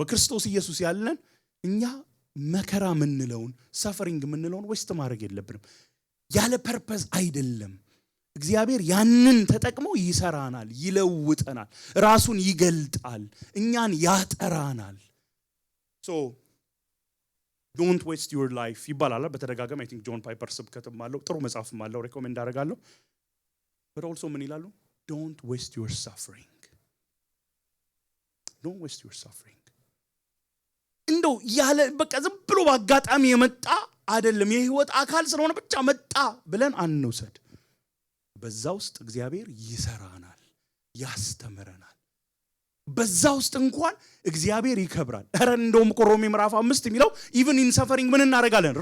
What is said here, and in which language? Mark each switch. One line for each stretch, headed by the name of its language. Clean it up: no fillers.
Amharic: በክርስቶስ ኢየሱስ ያለን እኛ መከራ ምንለውን ሰፈሪንግ ምንለውን ዌስት ማድረግ የለብንም። ያለ ፐርፐዝ አይደለም። እግዚአብሔር ያንን ተጠቅሞ ይሰራናል፣ ይለውጠናል፣ ራሱን ይገልጣል፣ እኛን ያጠራናል።
English: don't waste your life
Amharic: ይባላል በተደጋጋሚ።
English: I think
Amharic: ጆን ፓይፐር ስብከትም አለው፣ ጥሩ መጽሐፍም አለው፣ ሬኮሜንድ አደርጋለሁ።
English: but also
Amharic: ምን ይላሉ?
English: don't waste your suffering. don't waste your suffering.
Amharic: እንደው ያለ በቃ ዝም ብሎ በአጋጣሚ የመጣ አይደለም። የህይወት አካል ስለሆነ ብቻ መጣ ብለን አንውሰድ። በዛ ውስጥ እግዚአብሔር ይሰራናል፣ ያስተምረናል። በዛ ውስጥ እንኳን እግዚአብሔር ይከብራል። ኧረ እንደውም ሮሜ ምዕራፍ 5 የሚለው
English: even in suffering
Amharic: ምን እናረጋለን?